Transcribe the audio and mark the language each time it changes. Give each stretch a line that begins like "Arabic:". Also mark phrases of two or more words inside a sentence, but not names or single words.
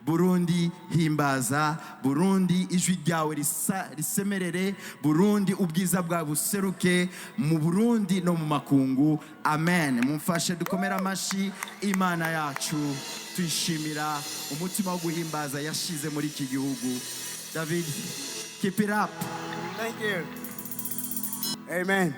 Rundi: Burundi himbaza, Burundi ijwi ryawe risemerere, Burundi ubwiza bwawe buseruke mu Burundi no mu makungu. Amen. Mumfashe dukomera amashi Imana yacu, tuyishimira umutima wo guhimbaza yashize muri iki gihugu.
English: David, keep it up. Thank you. Amen.